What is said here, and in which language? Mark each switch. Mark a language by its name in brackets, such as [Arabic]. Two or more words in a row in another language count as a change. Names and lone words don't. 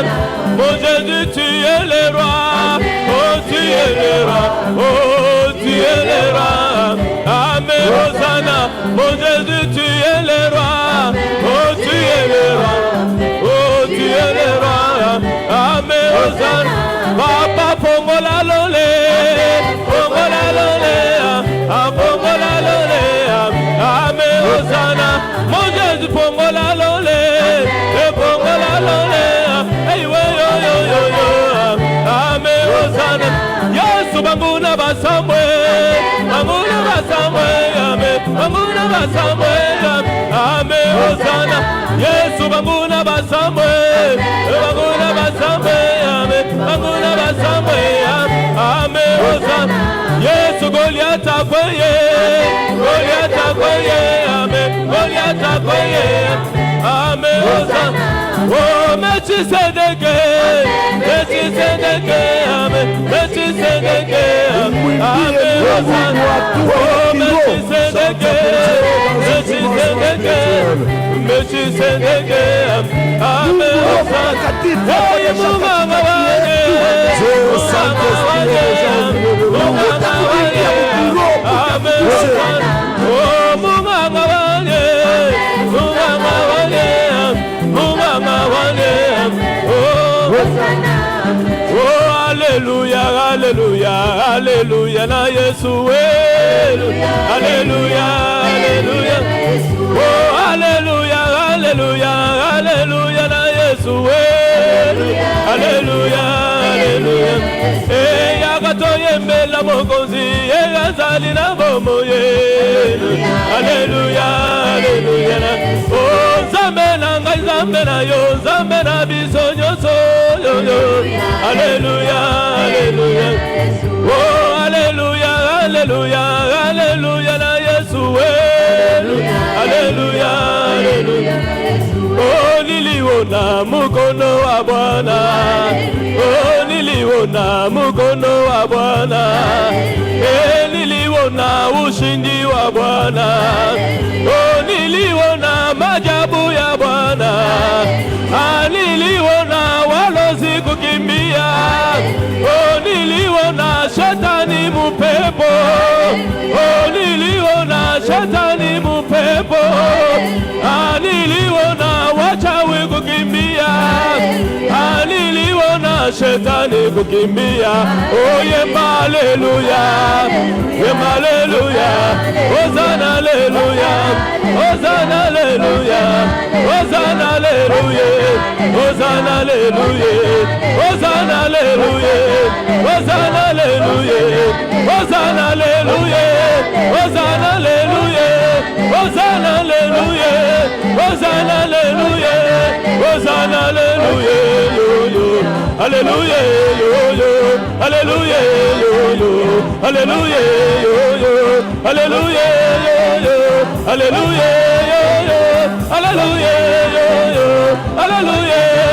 [French] Mon Jésus, tu es le roi. Oh, tu es le roi. Oh, tu es le roi. Amen. Hosanna. Mon Jésus, tu es le roi. Oh, tu es le roi. Oh, tu es le roi. Amen. Hosanna. [Lingala] Papa, pongola lole. Pongola lole. Pongola lole. Amen. Hosanna. Mon Jésus, pongola lole. Pongola lole. Hey, yo, yo, yo, yo. Amen. Hosanna. Yesu banguna basamwe. Banguna basamwe. Amen. Banguna basamwe. Amen. Hosanna. Yesu banguna basamwe. Banguna basamwe. Amen. Banguna basamwe. Amen. Hosanna. Yesu Goliath akweye. Goliath akweye. Amen. Goliath akweye. Amen. Hosanna. Oh, Melchizedeke. Melchizedeke. Amen. Melchizedeke. Amen. Hosanna. Oh, Melchizedeke. Melchizedeke. Melchizedeke. Amen. Hosanna. Hey, Munganga wanye. Munganga wanye. Munganga wanye. Amen. Hosanna. Oh, Munganga wanye. Munganga wanye. Munganga wanye. Oh, Hosanna. Oh, alléluia, alléluia, alléluia, na Yesu, alléluia, alléluia, oh, alléluia, alléluia, alléluia, na Yesu, alléluia, alléluia, eh, yakatoye mbela mokonzi, yakazali na bomoye, alléluia, alléluia, oh, zambe na ngai, zambe na yo, zambe na biso nyonso, alléluia, alléluia, oh, alléluia, alléluia, alléluia, na Yesu, alléluia, alléluia, [Swahili] oh, niliona mukono wa Bwana, oh, niliona mukono wa Bwana, niliona ushindi wa Bwana, oh, niliona majabu ya Bwana, niliona walozi kukimbia, oh, niliona shetani mupepo, oh, niliona shetani mupepo, niliona wachawi kukimbia, niliona shetani kukimbia, [Lingala] oh, yemba haleluya, yemba haleluya, Hosanna haleluya, Hosanna haleluya, Hosanna haleluya, Hosanna haleluya, Hosanna haleluya, Hosanna haleluya, Hosanna haleluya, Hosanna haleluya, Hosanna haleluya, Hosanna haleluya, Hosanna haleluya, haleluya, haleluya, haleluya, haleluya, haleluya, haleluya, haleluya,